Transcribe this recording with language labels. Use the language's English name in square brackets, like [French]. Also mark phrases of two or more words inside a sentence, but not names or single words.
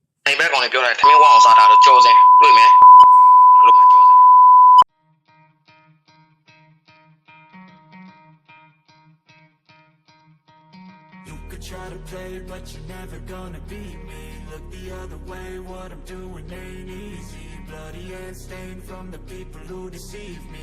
[Burmese] အိမ်ဘက်ကောင်လေးပြောတယ်ထမင်းဝအောင်စားတာတော့ကြော်စင်တွေ့မယ်ဘလို့မှကြော်စင် [English] Try to play, but you're never gonna beat me. Look the other way, what I'm doing ain't easy. Bloody hands stained from the people who deceive me.